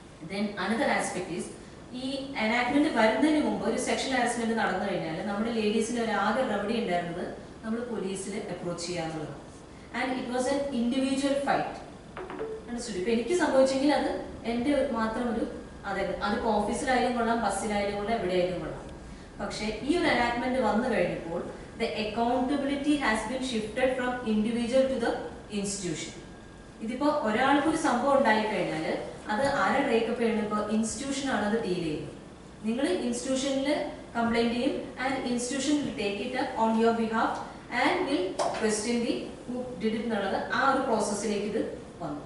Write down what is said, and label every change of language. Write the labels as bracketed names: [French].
[English] then another aspect is [Malayalam] ഈ enactment വരുന്നതിന് മുമ്പ് ഒരു സെക്ഷൽ ഹാരസ്മെന്റ് നടന്നു കഴിഞ്ഞാൽ നമ്മുടെ ലേഡീസിന് ഒരു ആകെ റെമഡി ഉണ്ടായിരുന്നത് നമ്മൾ പോലീസിൽ അപ്രോച്ച് ചെയ്യാന്നുള്ളത്. [English] And it was an individual fight. Understood? [Malayalam] ഇപ്പൊ എനിക്ക് സംഭവിച്ചെങ്കിൽ അത് എൻ്റെ മാത്രം ഒരു അതിപ്പോ ഓഫീസിലായാലും കൊള്ളാം, ബസ്സിലായാലും കൊള്ളാം, എവിടെയായാലും കൊള്ളാം. പക്ഷെ ഈ ഒരു എനാക്ട്മെന്റ് വന്നു കഴിഞ്ഞപ്പോൾ [English] the accountability has been shifted from individual to the institution. [Malayalam] ഇതിപ്പോ ഒരാൾക്ക് ഒരു സംഭവം ഉണ്ടായി കഴിഞ്ഞാൽ അത് ആരെ ടേക്കപ്പ് ചെയ്യണം? ഇപ്പൊ ഇൻസ്റ്റിറ്റ്യൂഷൻ ആണ് അത് ഡീൽ ചെയ്യുന്നത്. നിങ്ങൾ ഇൻസ്റ്റിറ്റ്യൂഷനിൽ കംപ്ലൈന്റ് ചെയ്യും [English] and institution will take it up on your behalf and will question the who did it [Malayalam] എന്നുള്ളത് ആ ഒരു പ്രോസസ്സിലേക്ക് ഇത് വന്നു.